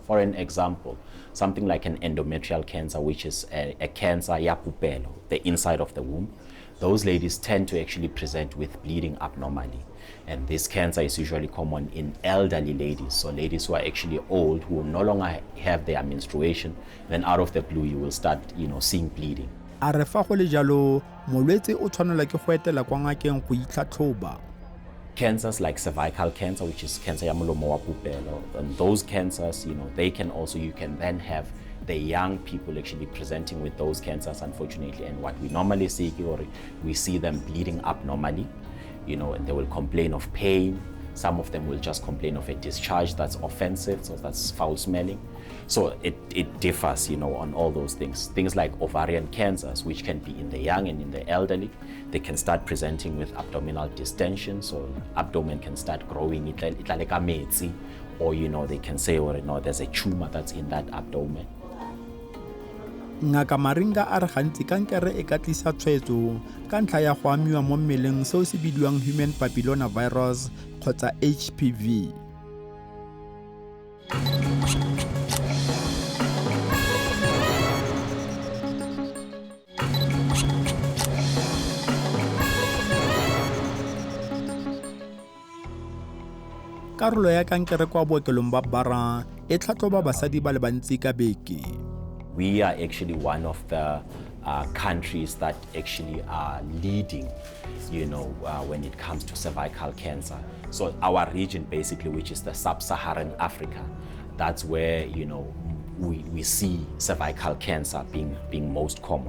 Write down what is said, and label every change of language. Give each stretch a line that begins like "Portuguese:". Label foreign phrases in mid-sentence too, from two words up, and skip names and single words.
English: For an example, something like an endometrial cancer, which is a cancer
Tswana: ya pupelo,
English: the inside of the womb. Those ladies tend to actually present with bleeding abnormally. And this cancer is usually common in elderly ladies, so ladies who are actually old, who no longer have their menstruation, then out of the blue you will start seeing bleeding.
Tswana: A re fa go le jalo, molwetse o tshwanelwa ke go etela kwa ngakeng go itlhatlhoba.
English: Cancers like cervical cancer, which is cancer
Tswana: ya molomo wa pupelo,
English: and those cancers, they can also, you can then have the young people actually presenting with those cancers, unfortunately. And what we normally see, we see them bleeding abnormally, and they will complain of pain. Some of them will just complain of a discharge that's offensive, so that's foul smelling. So it differs, on all those things. Things like ovarian cancers, which can be in the young and in the elderly, they can start presenting with abdominal distension, so abdomen can start growing, or they can say, there's a tumor that's in that abdomen.
Tswana: Ngaka Maringa a re gantsi kankere e ka tlisa tshwaetso ka ntlha ya go amiwa mo mmeleng seo se bidiwang
English: human papillomavirus
Tswana: kgotsa HPV. Karolo ya kankere kwa bookelong ba Bara e tlhatlhoba basadi ba le bantsi ka beke.
English: We are actually one of the countries that actually are leading, when it comes to cervical cancer. So our region, basically, which is the sub-Saharan Africa, that's where, we see cervical cancer being most common.